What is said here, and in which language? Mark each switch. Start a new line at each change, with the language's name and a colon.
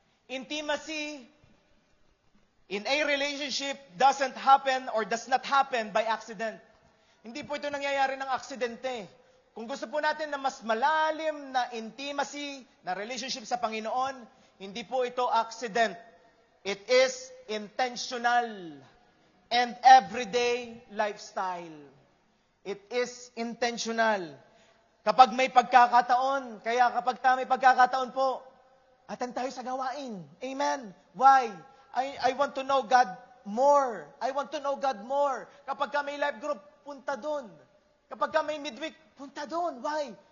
English: Intimacy in a relationship doesn't happen or does not happen by accident.
Filipino: Hindi po ito nangyayari ng aksidente. Kung gusto po natin na mas malalim na intimacy, na relationship sa Panginoon, hindi po ito accident.
English: It is intentional and everyday lifestyle. It is intentional.
Filipino: Kapag may pagkakataon, kaya kapag may pagkakataon po, attend tayo sa gawain.
English: Amen. Why? I want to know God more. I want to know God more.
Filipino: Kapag may life group, punta doon. Kapag may midweek, punta doon.
English: Why?